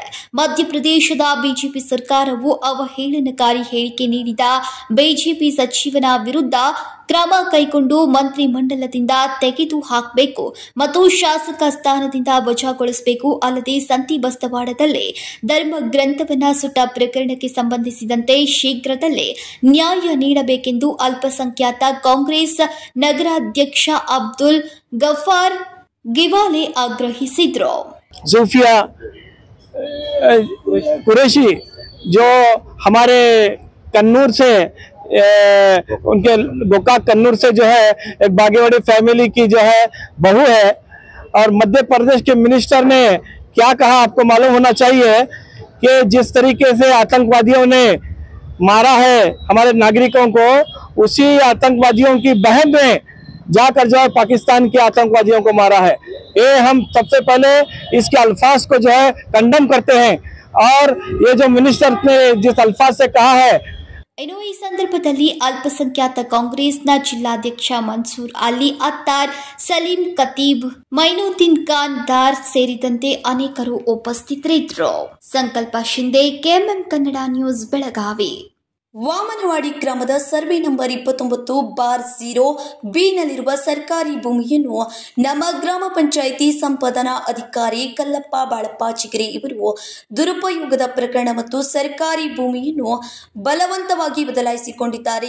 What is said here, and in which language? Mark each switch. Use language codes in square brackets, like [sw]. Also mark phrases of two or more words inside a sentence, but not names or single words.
[kn] ಮಧ್ಯಪ್ರದೇಶದ ಬಿಜೆಪಿ ಸರ್ಕಾರವು ಅವಹೇಳನಕಾರಿ ಹೇಳಿಕೆ ನೀಡಿದ ಬಿಜೆಪಿ ಸಚಿವನ ವಿರುದ್ಧ ಕ್ರಮ ಕೈಗೊಂಡು ಮಂತ್ರಿಮಂಡಲದಿಂದ ತೆಗೆದು ಹಾಕಬೇಕು ಮತ್ತು ಶಾಸಕ ಸ್ಥಾನದಿಂದ ವಜಾಗೊಳಿಸಬೇಕು. ಅಲ್ಲದೆ ಸಂತಿ ಬಸ್ತವಾಡದಲ್ಲಿ ಧರ್ಮ ಗ್ರಂಥವನ್ನ ಸುಟ್ಟ ಪ್ರಕರಣಕ್ಕೆ ಸಂಬಂಧಿಸಿದಂತೆ ಶೀಘ್ರದಲ್ಲೇ ನ್ಯಾಯ ನೀಡಬೇಕೆಂದು ಅಲ್ಪಸಂಖ್ಯಾತ ಕಾಂಗ್ರೆಸ್ ನಗರಾಧ್ಯಕ್ಷ ಅಬ್ದುಲ್ ಗಫಾರ್ ಗಿವಾಲೆ ಆಗ್ರಹಿಸಿದರು. [hi] ज़ूफिया कुरैशी जो हमारे कन्नूर से उनके गोकाक कन्नूर से जो है एक बागेवाड़ी फैमिली की जो है बहू है और मध्य प्रदेश के मिनिस्टर ने क्या कहा आपको मालूम होना चाहिए कि जिस तरीके से आतंकवादियों ने मारा है हमारे नागरिकों को, उसी आतंकवादियों की बहन ने जाकर जो है पाकिस्तान के आतंकवादियों को मारा है. ये हम सबसे पहले इसके अल्फाज को जो है कंडम करते हैं और ये जो मिनिस्टर ने जिस अल्फाज से कहा है. [kn] ಇನ್ನು ಈ ಸಂದರ್ಭದಲ್ಲಿ ಅಲ್ಪಸಂಖ್ಯಾತ ಕಾಂಗ್ರೆಸ್ನ ಜಿಲ್ಲಾಧ್ಯಕ್ಷ ಮನ್ಸೂರ್ ಅಲಿ ಅತ್ತಾರ್, ಸಲೀಂ ಖತೀಬ್, ಮೈನುದ್ದೀನ್ ಖಾನ್ ದಾರ್ ಸೇರಿದಂತೆ ಅನೇಕರು ಉಪಸ್ಥಿತರಿದ್ದರು. ಸಂಕಲ್ಪ ಶಿಂದೆ, ಕೆಎಂಎಂ ಕನ್ನಡ ನ್ಯೂಸ್, ಬೆಳಗಾವಿ. ವಾಮನವಾಡಿ ಗ್ರಾಮದ ಸರ್ವೆ ನಂಬರ್ 29/0 ನಲ್ಲಿರುವ ಸರ್ಕಾರಿ ಭೂಮಿಯನ್ನು ನಮ್ಮ ಗ್ರಾಮ ಪಂಚಾಯಿತಿ ಸಂಪಾದನಾ ಅಧಿಕಾರಿ ಕಲ್ಲಪ್ಪ ಬಾಳಪ್ಪ ಚಿಗರೆ ಇವರು ದುರುಪಯೋಗದ ಪ್ರಕರಣ ಮತ್ತು ಸರ್ಕಾರಿ ಭೂಮಿಯನ್ನು ಬಲವಂತವಾಗಿ ಬದಲಾಯಿಸಿಕೊಂಡಿದ್ದಾರೆ.